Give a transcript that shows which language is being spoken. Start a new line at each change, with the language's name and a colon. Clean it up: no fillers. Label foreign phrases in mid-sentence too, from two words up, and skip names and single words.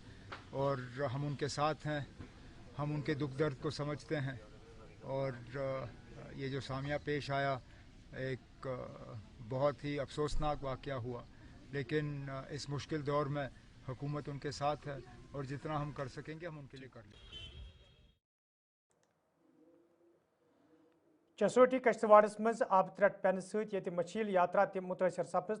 Hindi: और हम उनके साथ हैं, हम उनके दुख दर्द को समझते हैं। और ये जो सामिया पेश आया, एक बहुत ही अफसोसनाक वाक़या हुआ, लेकिन इस मुश्किल दौर में हुकूमत उनके साथ है और जितना हम कर सकेंगे हम उनके लिए कर लेंगे।
Kashmiri: चसोटी कश्तवाड़स मज आब त्रट पेन सत मछील यात्रा तम मुतासर सपज।